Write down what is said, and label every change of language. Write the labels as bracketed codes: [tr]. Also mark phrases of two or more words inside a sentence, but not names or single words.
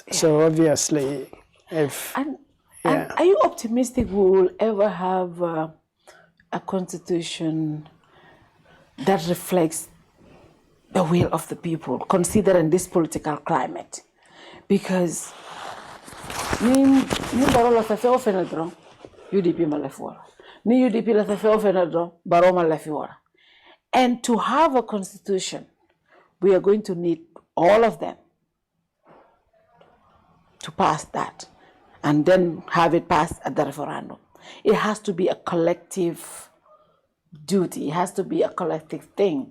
[en] So obviously, if and are you optimistic we will ever have a constitution that reflects the will of the people, considering this political climate? [man] Because ni baro la fefe ofena dron UDP malafora ni UDP la fefe ofena dron baro malafora. [en] And to have a constitution, we are going to need all of them to pass that and then have it passed at the referendum. It has to be a collective duty. It has to be a collective thing.